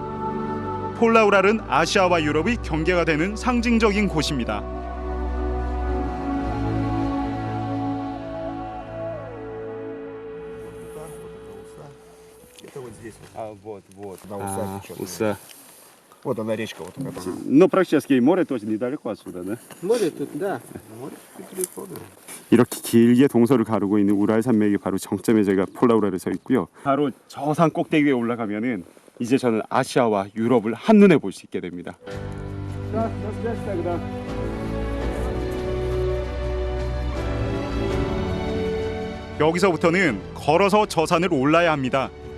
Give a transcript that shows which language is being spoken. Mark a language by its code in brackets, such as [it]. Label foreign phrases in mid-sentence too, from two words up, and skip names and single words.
[ko] 폴라우랄은 아시아와 유럽의 경계가 되는 상징적인 곳입니다. 우사. [ru] Вот она речка, вот такая. Ну, практически море тоже недалеко отсюда, да? Море тут, да. Море далеко, да. [ko] 이렇게 길게 동서를 가르고 있는 우랄 산맥이 바로 정점에 제가 폴라우랄에 서 있고요. 바로 저 산 꼭대기에 올라가면은 이제 저는 아시아와 유럽을 한눈에 볼 수 있게 됩니다. 여기서부터는 걸어서 저 산을 올라야 합니다.